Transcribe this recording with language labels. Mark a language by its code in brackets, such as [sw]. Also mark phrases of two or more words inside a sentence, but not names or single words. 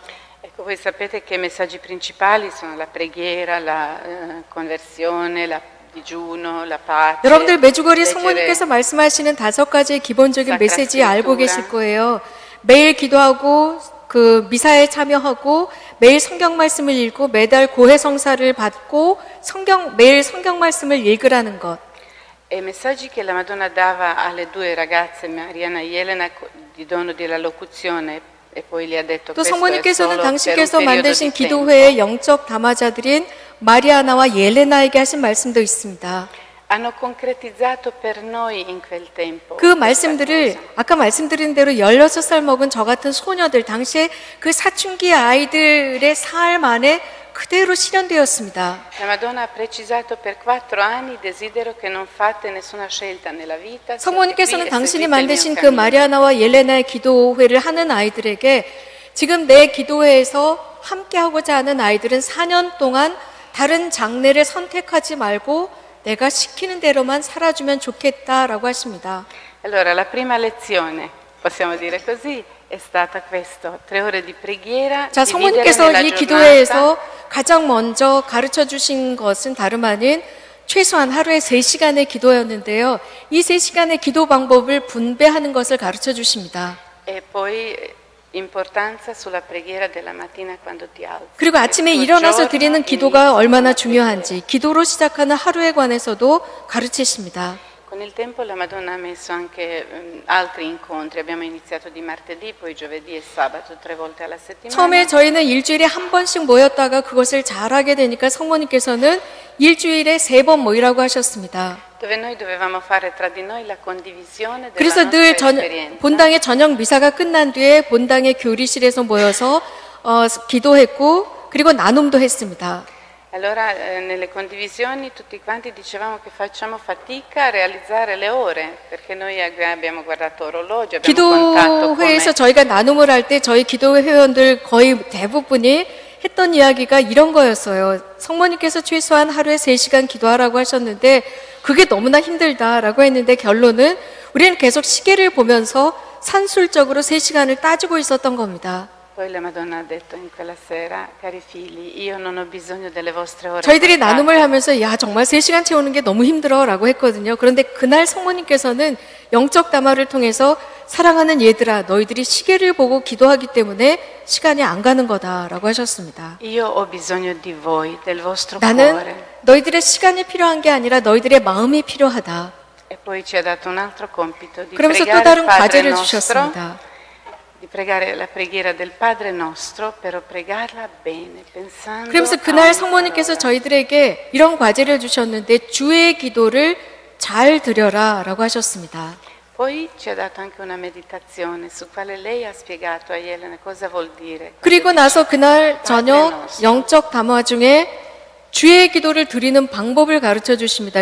[it] Ecco, voi sapete che i messaggi principali sono la preghiera, la conversione, la digiuno, la pace. [ko] 여러분들 매주거리 [it] leggere [ko] 성모님께서 말씀하시는 5가지의 기본적인 [it] Sacra [ko] 메시지 알고 [it] Scrittura. [ko] 계실 거예요. 매일 기도하고 그 미사에 참여하고 매일 성경 말씀을 읽고 매달 고해 성사를 받고 매일 성경 말씀을 읽으라는 것. [it] E i messaggi che la Madonna dava alle 2 ragazze, Mariana e Elena, di dono della locuzione, e poi le ha detto [ko] 또 [it] questo è [ko] 성모님께서는 [it] solo [ko] 당신께서 [it] per un periodo [ko] 만드신 [it] di tempo. [ko] 기도회의 영적 담화자들인 마리아나와 옐레나에게 하신 말씀도 있습니다. [it] hanno concretizzato per noi in quel tempo. [ko] 그 말씀들을 아까 말씀드린 대로 16살 먹은 저 같은 소녀들, 당시에 그 사춘기 아이들의 삶 안에 그대로 실현되었습니다. [it] La Madonna ha precisato per 4 anni desidero che non fate nessuna scelta nella vita. [ko] 성모님께서는 당신이 만드신 그 마리아나와 옐레나의 기도회를 하는 아이들에게 지금 내 기도회에서 함께하고자 하는 아이들은 4년 동안 다른 장례를 선택하지 말고 내가 시키는 대로만 살아주면 좋겠다라고 하십니다. [it] Allora, la prima lezione, possiamo dire così, è stata questo, 3 ore di preghiera. [ko] 자, 성모님께서 이 기도회에서 가장 먼저 가르쳐 주신 것은 다름 아닌 최소한 하루에 3시간의 기도였는데요. 이 3시간의 기도 방법을 분배하는 것을 가르쳐 주십니다. [it] E poi importanza sulla preghiera della mattina quando ti alzi. [ko] 그리고 아침에 일어나서 드리는 기도가 얼마나 중요한지, 기도로 시작하는 하루에 관해서도 가르치십니다. [it] Con il tempo la Madonna ha messo anche altri incontri, abbiamo iniziato di martedì, poi giovedì e sabato 3 volte alla settimana. [ko] 처음에 저희는 일주일에 한 번씩 모였다가 그것을 잘하게 되니까 성모님께서는 일주일에 3번 모이라고 하셨습니다. [it] Dove noi dovevamo fare tra di noi la condivisione della [ko] 그래서 [it] nostra [ko] 늘 [it] esperienza. [ko] 본당의 저녁 미사가 끝난 뒤에 본당의 교리실에서 모여서 기도했고 그리고 나눔도 했습니다. [it] Allora nelle condivisioni tutti quanti dicevamo che facciamo fatica a realizzare le ore perché noi abbiamo guardato orologio, abbiamo contato [ko] 기도회에서 [it] come [ko] 저희가 나눔을 할 때 저희 기도회 회원들 거의 대부분이 했던 이야기가 이런 거였어요. 성모님께서 최소한 하루에 3시간 기도하라고 하셨는데 그게 너무나 힘들다라고 했는데 결론은 우리는 계속 시계를 보면서 산술적으로 3시간을 따지고 있었던 겁니다. [it] Poi la Madonna ha detto in quella sera, cari figli, io non ho bisogno delle vostre ore. [ko] 저희들이 [it] contate. [ko] 나눔을 하면서 야 정말 3시간 채우는 게 너무 힘들어라고 했거든요. 그런데 그날 성모님께서는 영적 담화를 통해서 사랑하는 얘들아 너희들이 시계를 보고 기도하기 때문에 시간이 안 가는 거다라고 하셨습니다. [it] Io ho bisogno di voi, del vostro [ko] 나는 [it] cuore. [ko] 너희들의 시간이 필요한 게 아니라 너희들의 마음이 필요하다. [it] E poi ci ha dato un altro compito di [ko] 그러면서 또 [it] pregare il [ko] 다른 [it] Padre [ko] 과제를 [it] nostro, [ko] 주셨습니다. [it] di pregare la preghiera del Padre nostro, però pregarla bene, pensando [ko] 그러면서 [it] a [ko] 그날 [it] ogni [ko] 성모님께서 [it] parola. [ko] 저희들에게 이런 과제를 주셨는데 주의 기도를 잘 드려라라고 하셨습니다. [it] Poi ci ha dato anche una meditazione su quale lei ha spiegato a Elena cosa vuol dire. [ko] 그리고 나서 그날 저녁 영적 담화 중에 주의 기도를 드리는 방법을 가르쳐 주십니다.